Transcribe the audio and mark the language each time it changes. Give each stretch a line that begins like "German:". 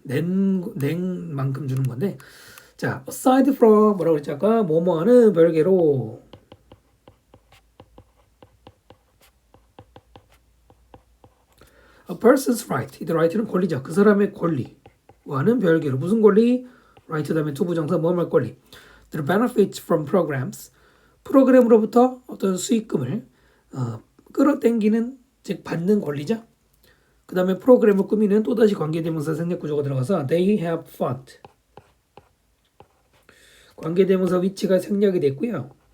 Korean: 낸 만큼 주는 건데, 자, aside from 뭐라고 그랬죠? 아까 뭐뭐하는 별개로
English: a person's right.
Korean: 이 right는 권리죠. 그 사람의 권리와는 별개로 무슨 권리? right 다음에 to 부정사 뭐뭐 권리.
English: The benefits from programs.
Korean: 프로그램으로부터 어떤 수익금을 끌어당기는 즉 받는 권리죠. 그 다음에 프로그램을 꾸미는 또다시 관계대명사 생략구조가 들어가서
English: they have fund.
Korean: 관계대명사 위치가 생략이 됐고요.